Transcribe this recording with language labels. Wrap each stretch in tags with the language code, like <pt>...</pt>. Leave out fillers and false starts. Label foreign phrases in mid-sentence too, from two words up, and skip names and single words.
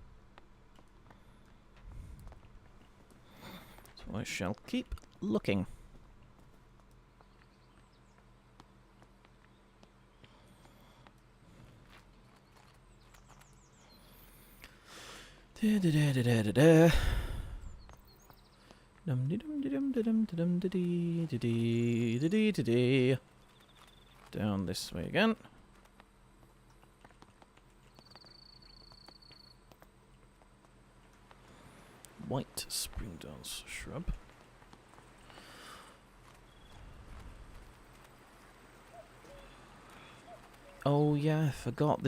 <en>So I shall keep looking. Da da da da da da da. Dum de dum de dum de dum de dum de dee de dee de dee de dee. Down this way again. White spring dance shrub. Oh yeah, I forgot.</en>